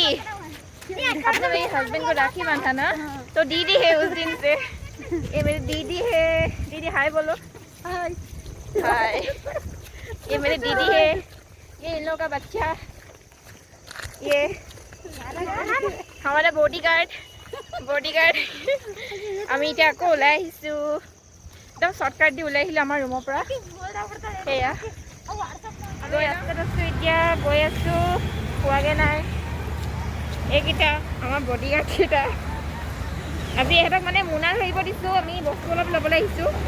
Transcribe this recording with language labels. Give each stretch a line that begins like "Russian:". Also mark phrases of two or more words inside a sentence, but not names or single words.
Hindi: आपने मेरे हस्बैंड को राखी बांधा ना, तो दीदी है उस दिन से। ये मेरी दीदी है। दीदी हाय बोलो। हाय हाय। ये मेरी दीदी है। ये इन लोगों का बच्चा। ये हमारा बॉडीगार्ड।
Assamese: আমি এতিয়া আকৌ ওলাই আহিছো একদম শৰ্টকাট দি ওলাই আহিলো আমাৰ ৰুমৰ পৰা সেয়া গৈ ৰাস্তাত আছো এতিয়া গৈ আছো পোৱাগে নাই এইকেইটা আমাৰ বডিগাৰ্ড কেইটা আজি ইহঁতক মানে মুনা ধৰিব দিছো আমি বস্তু অলপ ল'বলৈ আহিছো